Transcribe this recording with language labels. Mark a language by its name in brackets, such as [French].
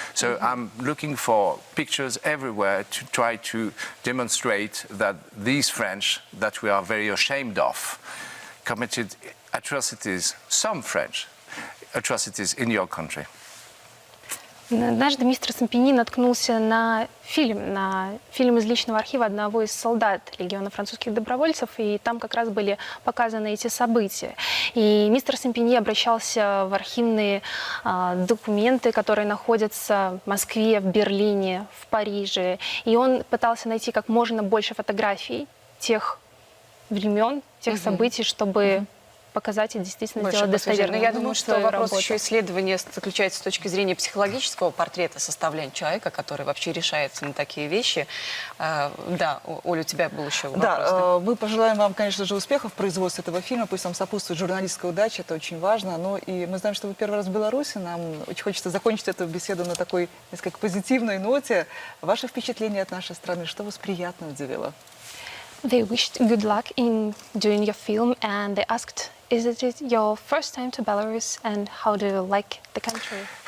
[English] So I'm looking for pictures everywhere to try to demonstrate that these French, that we are very ashamed of, committed atrocities, some French atrocities in your country. [Russian] Однажды мистер Сампиньи наткнулся на фильм из личного архива одного из солдат легиона французских добровольцев, и там как раз были показаны эти события. И мистер Сампиньи обращался в архивные документы, которые находятся в Москве, в Берлине, в Париже, и он пытался найти как можно больше фотографий тех времен, тех событий, чтобы показать и действительно сделать достоверно. Я думаю, что вопрос еще исследования заключается с точки зрения психологического портрета составления человека, который вообще решается на такие вещи. Да, Оля, у тебя был еще вопрос. Да, мы пожелаем вам, конечно же, успехов в производстве этого фильма. Пусть вам сопутствует журналистская удача, это очень важно. Но и мы знаем, что вы первый раз в Беларуси. Нам очень хочется закончить эту беседу на такой, несколько позитивной ноте. Ваши впечатления от нашей страны, что вас приятно удивило? [English] They wished good luck in doing your film, and they asked, is it your first time to Belarus, and how do you like the country?